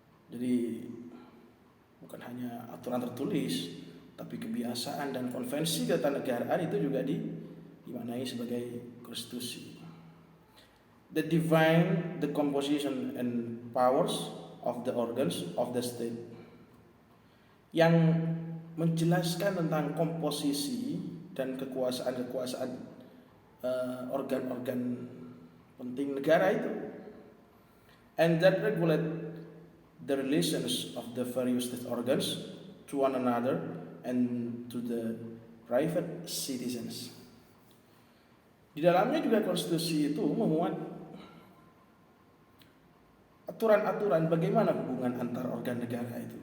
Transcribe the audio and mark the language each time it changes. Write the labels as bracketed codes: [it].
[id] Jadi bukan hanya aturan tertulis, tapi kebiasaan dan konvensi ketatanegaraan itu juga dimaknai sebagai konstitusi. [en] That define the composition and powers of the organs of the state. [id] Yang menjelaskan tentang komposisi dan kekuasaan organ-organ penting negara itu. [en] And that regulate the relations of the various state organs to one another and to the private citizens. [id] Di dalamnya juga konstitusi itu memuat aturan-aturan bagaimana hubungan antar organ negara itu.